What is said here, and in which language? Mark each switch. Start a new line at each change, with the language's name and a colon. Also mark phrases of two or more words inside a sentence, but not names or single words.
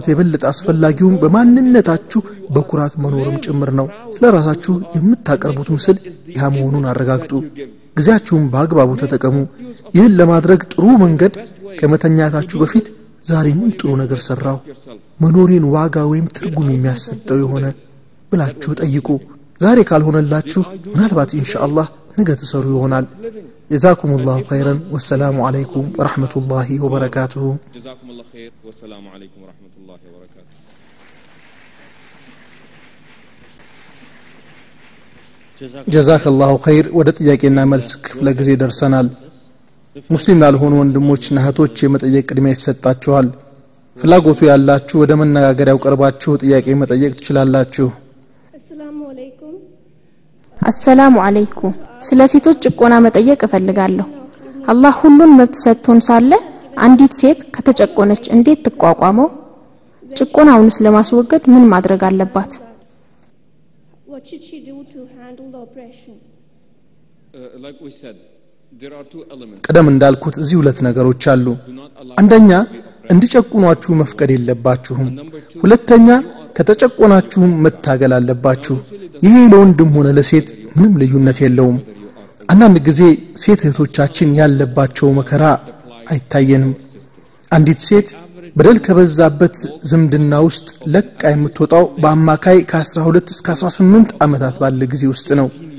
Amharic: የበለጠ አስፈላጊው በማንነታችሁ በኩራት መኖርም ጭምር ነው ስለራሳችሁ የምታቀርቡት ምስል ያ መሆኑን አረጋግጡ ግዚያችሁን በአግባቡ ተጠቀሙ ይህን ለማድረግ ጥሩ መንገድ ከመተኛታችሁ በፊት ዛሬ ምን ጥሩ ነገር ሰራው መኖሬን ዋጋ ወይም ትርጉም የሚያሰጠው የሆነ ብላችሁ ጠይቁ ዛሬ ካልሆነላችሁ ምናልባት ኢንሻአላህ ነገ ተሰሩ ይሆናል
Arabic: جزاكم الله خيرا والسلام عليكم ورحمة الله وبركاته جزاكم الله خير والسلام عليكم ورحمة الله وبركاته جزاك الله خير
Amharic: ወደ ጥያቄና መልስ ክፍለ ጊዜ ደርሰናል ሙስሊም ላልሆኑ ወንድሞችና እህቶች የመጠየቅ ቅድሚያ ይሰጣችኋል ፍላጎቱ ያላችሁ ወደ መነጋገሪያው ቀርባችሁ ጥያቄ መጠየቅ ትችላላችሁ
Arabic: السلام عليكم
Amharic: ስለ ሴቶች ጭቆና መጠየቅ እፈልጋለሁ አላህ ሁሉን መብት ሰጥቶን ሳለ አንዲት ሴት ከተጨቆነች እንዴት ትቋቋመው ጭቆናውንስ ለማስወገድ ምን ማድረግ አለባት
English: What should she do to handle the oppression? Like we said, there are two elements.
Amharic: ቀደም እንዳልኩት እዚህ ሁለት ነገሮች አሉ አንደኛ እንዲጨቁኗችሁ መፍቀድ የለባችሁም ሁለተኛ ከተጨቆናችሁ መታገል አለባችሁ ይሄ ለወንድም ሆነ ለሴት ምንም ልዩነት የለውም አንዳንድ ጊዜ ሴት እህቶቻችን ያለባቸው መከራ አይታየንም አንዲት ሴት በደል ከበዛበት ዝምድና ውስጥ ለቃ የምትወጣው በአማካይ ከ12 እስከ 18 አመታት ባለ ጊዜ ውስጥ ነው